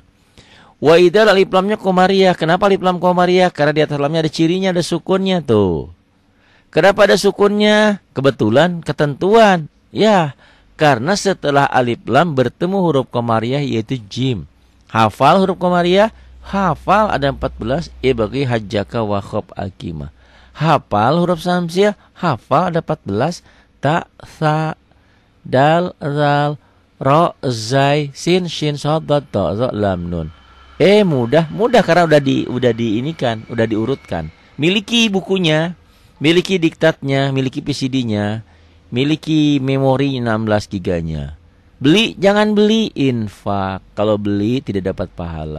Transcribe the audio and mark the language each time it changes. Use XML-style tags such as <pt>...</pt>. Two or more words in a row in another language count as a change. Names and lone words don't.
<ar>وإذا</ar> <id>alif lamnya komariah. Kenapa alif lam komariah? Karena di atas lamnya ada cirinya, ada sukunnya tuh. Kenapa ada sukunnya? Kebetulan, ketentuan. Ya, karena setelah alif lam bertemu huruf komariah yaitu jim. Hafal huruf komariah? Hafal ada 14.</id> <ar>ابغ حجك وخف عقيمه.</ar> <id>Hafal huruf samsiah? Hafal ada 14.</id> <ar>ت، ث، د، ذ، ر, ز، س، ش، ص، ض، ط، ظ, ل، ن.</ar> <id>Mudah karena udah diinikan, udah diurutkan. Miliki bukunya, miliki diktatnya, miliki PCD-nya, miliki memori 16 giganya. Beli, jangan beli infak. Kalau beli tidak dapat pahala.</id>